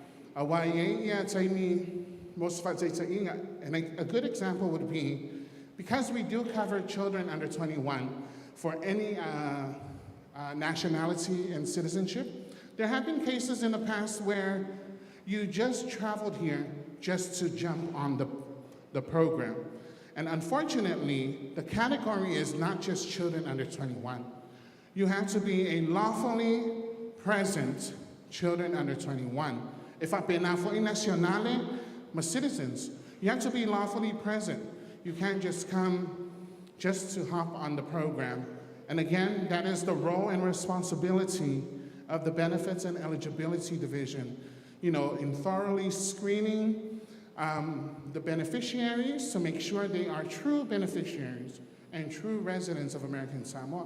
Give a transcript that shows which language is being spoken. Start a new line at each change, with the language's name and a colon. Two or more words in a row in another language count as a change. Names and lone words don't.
English: And a good example would be, because we do cover children under 21 for any nationality and citizenship, there have been cases in the past where you just traveled here just to jump on the program. And unfortunately, the category is not just children under 21. You have to be a lawfully present children under 21.
Samoan: If apena foi nacionale,
English: my citizens, you have to be lawfully present. You can't just come just to hop on the program. And again, that is the role and responsibility of the Benefits and Eligibility Division, in thoroughly screening the beneficiaries to make sure they are true beneficiaries and true residents of American Samoa.